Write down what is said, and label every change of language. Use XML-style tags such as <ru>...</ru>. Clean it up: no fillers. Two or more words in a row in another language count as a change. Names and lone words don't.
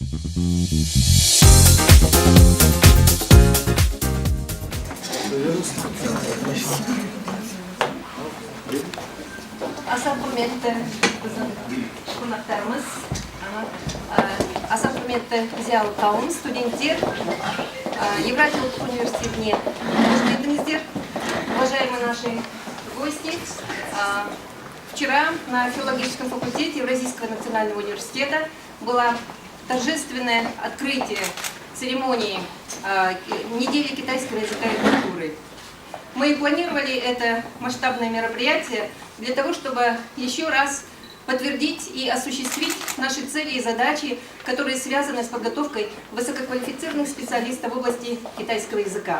<kk>Аса құрметті біздің қонақтарымыз, аса құрметті зиялы қауым, студенттер, Евразия ұлттық университетіне қош келдіңіздер.</kk> <ru>Уважаемые наши гости, вчера на филологическом факультете Евразийского национального университета было торжественное открытие церемонии недели китайского языка и культуры. Мы планировали это масштабное мероприятие для того, чтобы еще раз подтвердить и осуществить наши цели и задачи, которые связаны с подготовкой высококвалифицированных специалистов в области китайского языка.</ru>